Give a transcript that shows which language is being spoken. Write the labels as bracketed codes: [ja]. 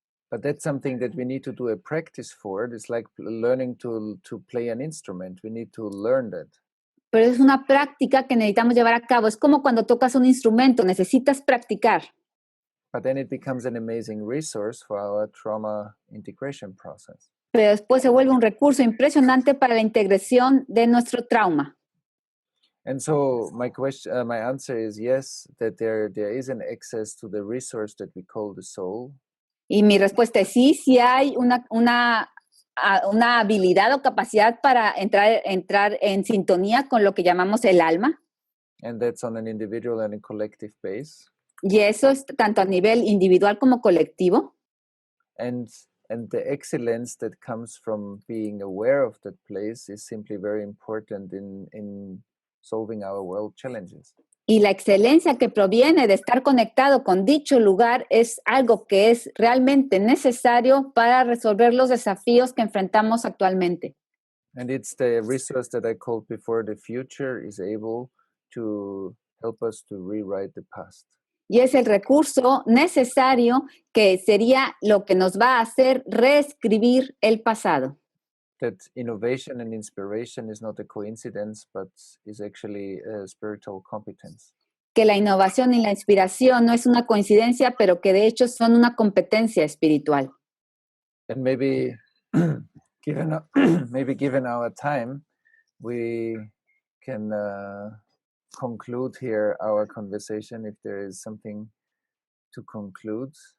[en] But that's something that we need to do a practice for. It's like learning to play an instrument. We need to learn that. [es] Pero es una práctica que necesitamos llevar a cabo. Es como cuando tocas un instrumento, necesitas practicar. [en] But then it becomes an amazing resource for our trauma integration process. [es] Pero después se vuelve un recurso impresionante para la integración de nuestro trauma. [en] And so my answer is yes, that there is an access to the resource that we call the soul. [es] Y mi respuesta es sí hay una habilidad o capacidad para entrar en sintonía con lo que llamamos el alma. [en] And that's on an individual and a collective base. [es] Y eso es tanto a nivel individual como colectivo. [en] And the excellence that comes from being aware of that place is simply very important in solving our world challenges. [es] Y la excelencia que proviene de estar conectado con dicho lugar es algo que es realmente necesario para resolver los desafíos que enfrentamos actualmente. [en] And it's the resource that I called before. The future is able to help us to rewrite the past. [es] Y es el recurso necesario que sería lo que nos va a hacer reescribir el pasado. [en] That innovation and inspiration is not a coincidence, but is actually a spiritual competence. [es] Que la innovación y la inspiración no es una coincidencia, pero que de hecho son una competencia espiritual. [en] And maybe given our time, we can conclude here our conversation if there is something to conclude.